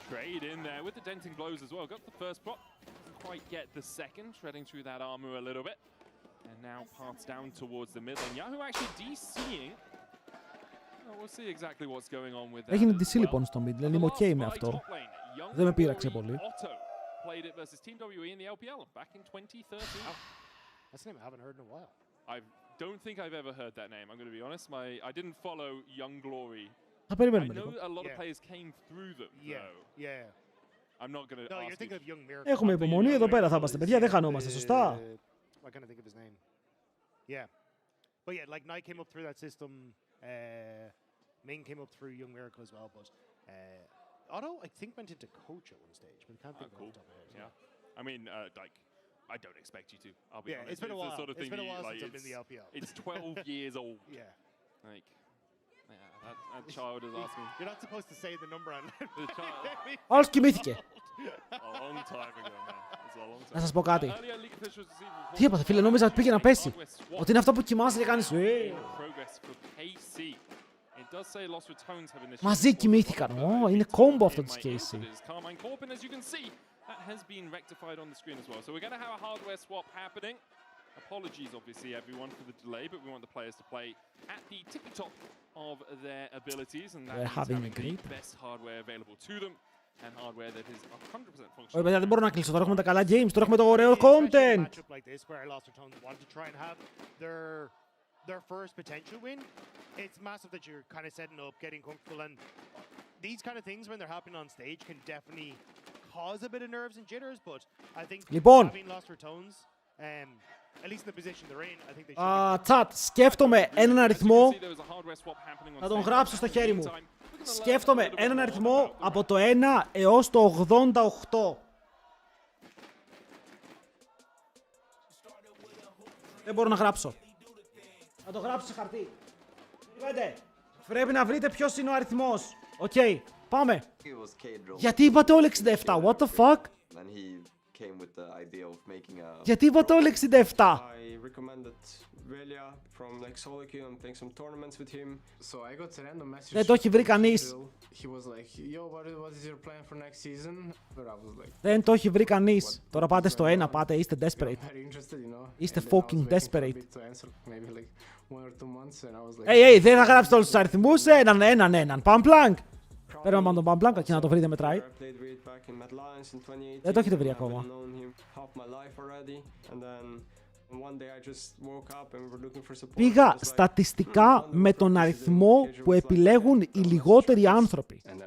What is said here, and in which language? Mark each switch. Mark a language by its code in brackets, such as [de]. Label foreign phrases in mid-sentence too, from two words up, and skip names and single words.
[el] Έγινε DC λοιπόν στο mid, είμαι ok με αυτό. Δεν με πείραξε πολύ. [en] Don't think I've ever heard that name. I'm going to be honest. I didn't follow Young Glory. [el] Θα περιμένουμε [en] I know [el] λίγο. [en] a lot of players came through them. Yeah. I'm not going to ask you. Of Young Miracle. [el] Έχουμε υπομονή, εδώ πέρα θα είμαστε, παιδιά, δεν χανόμαστε, σωστά. [en] I can't think of his name. Yeah. But yeah, like Knight came up through that system. Ming came up through Young Miracle as well. But Otto, I think, went into coach at one stage, but I can't think of off the top of my head. Yeah. I mean, like, I don't expect you to. I'll be honest. It's been a while. The sort of thing It's been a while like, since I've been in the LPL. It's 12 years old. Yeah. Like, that child is asking. You're not supposed to say the number on The child. [el] Όλος κοιμήθηκε. [en] A long time ago, man. It's a long time. [el] Να σας πω κάτι. [en] Earlier league officials this evening [el] Τι έπαθε, φίλε, νόμιζα ότι πήγε να πέσει. Ότι είναι αυτό που κοιμάσαι και κάνεις. Μαζί κοιμήθηκαν. Είναι κόμπο αυτό της KC. [en] That has been rectified on the screen as well. So we're going to have a hardware swap happening. Apologies, obviously, everyone, for the delay, but we want the players to play at the tippy top of their abilities, and that means having the best hardware available to them, and hardware that is 100% functional. [el] Ωραία, παιδιά, δεν μπορώ να κλείσω. Τώρα έχουμε τα καλά games, τώρα έχουμε το ωραίο content. [en] Their first potential win, it's massive that you're kind of setting up, getting comfortable, and these kind of things when they're happening on stage can definitely cause a bit of nerves and jitters, but I think having lost their tones, at least in the position they're in, I think they should. [el] Chat, σκέφτομαι έναν αριθμό. Θα τον γράψω στο χέρι μου. Σκέφτομαι έναν αριθμό από το 1 έως το 88. Δεν μπορώ να γράψω. Θα το γράψω σε χαρτί. Πρέπει να βρείτε ποιος είναι ο αριθμός. Οκ, πάμε. Γιατί είπατε όλοι 67, [en] what the fuck? [el] Γιατί είπατε όλοι 67? Δεν το έχει βρει κανείς. Δεν το έχει βρει κανείς. Τώρα πάτε στο 1, πάτε, είστε desperate. Είστε [en] fucking desperate. [el] Hey, δεν θα γράψετε όλους τους αριθμούς, έναν. Pamplank. Πρέπει να πάμε τον Pamplank και να το βρείτε μετράει. Δεν το έχετε βρει ακόμα. Πήγα στατιστικά με τον αριθμό που επιλέγουν οι λιγότεροι άνθρωποι.